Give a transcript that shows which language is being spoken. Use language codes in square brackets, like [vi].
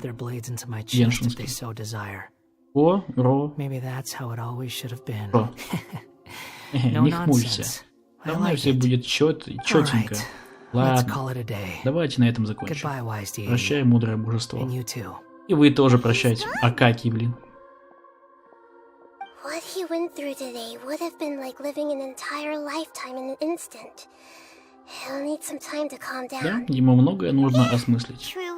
[ru] Геншинский. О, Ро. Ро. Не хмурься. Давно все будет четенько. Ладно, давайте на этом закончим. Прощай, мудрое божество. И вы тоже прощайте. Акакий, блин. [en] What he went through today would have been like living an entire lifetime in an instant. He'll need some time to calm down. [ru] Да, ему многое нужно осмыслить.